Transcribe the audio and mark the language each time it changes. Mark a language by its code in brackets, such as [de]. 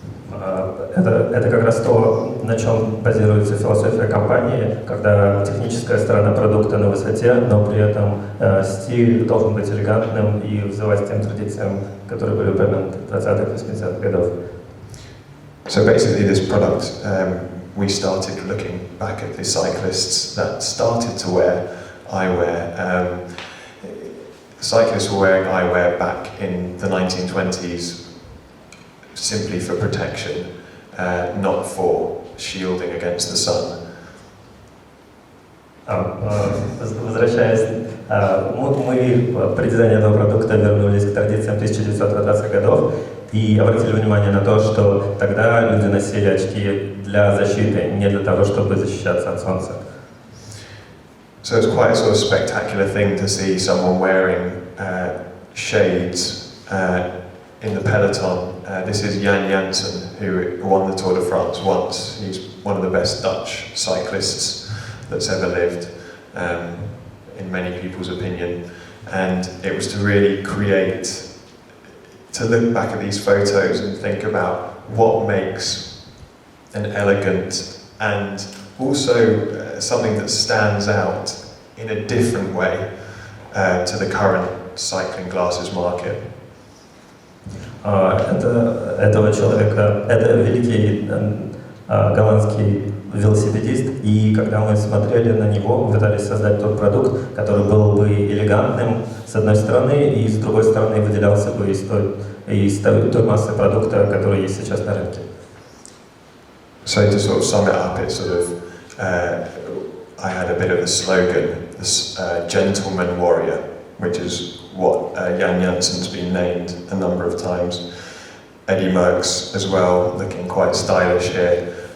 [ru] Это как раз то, на чем базируется философия компании, когда техническая сторона продукта на высоте, но при этом стиль должен быть элегантным и вызывать тем традициям, которые были упомянуты в 20-х, 80-х годах. [en] So basically this product, we started looking back at the cyclists that started to wear eyewear. Cyclists were wearing eyewear back in the 1920s simply for protection, not for shielding against the sun. [ru] Возвращаясь, мы при дизайне этого продукта вернулись к традициям 1920-х годов и обратили внимание на то, что тогда люди носили очки для защиты, не для того, чтобы защищаться от солнца. [en] So it's quite a sort of spectacular thing to see someone wearing shades in the peloton. This is Jan Janssen, who won the Tour de France once. He's one of the best Dutch cyclists that's ever lived, in many people's opinion. And it was to really to look back at these photos and think about what makes an elegant and also something that stands out in a different way to the current cycling glasses market. [ru] Этого человека, это великий голландский велосипедист, и когда мы смотрели на него, мы пытались создать тот продукт, который был бы элегантным с одной стороны, и с другой стороны выделялся бы из той массы продукта, который есть сейчас на рынке. [en] So to sort of sum it up, it's sort of, I had a bit of a slogan, this gentleman warrior, which is what Jan Janssen's been named a number of times. Eddie Merckx as well, looking quite stylish here.